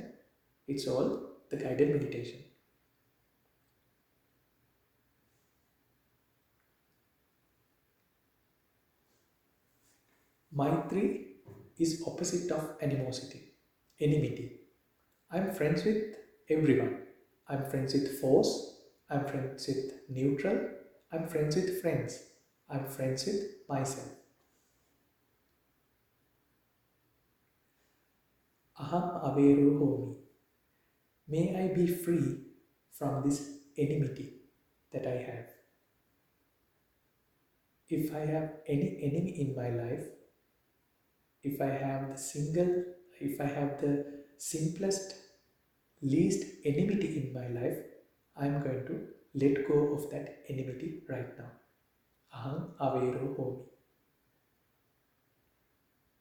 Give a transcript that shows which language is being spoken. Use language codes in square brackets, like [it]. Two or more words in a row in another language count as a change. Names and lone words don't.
[en] It's all the guided meditation. Maitri is opposite of animosity, enmity. I'm friends with everyone. I'm friends with force. I'm friends with neutral. I'm friends with friends. I'm friends with myself. [pi] Aham avero homi. [en] May I be free from this enmity that I have. If I have any enemy in my life, if I have the simplest, least enmity in my life, I'm going to let go of that enmity right now. [pi] Aham avero homi.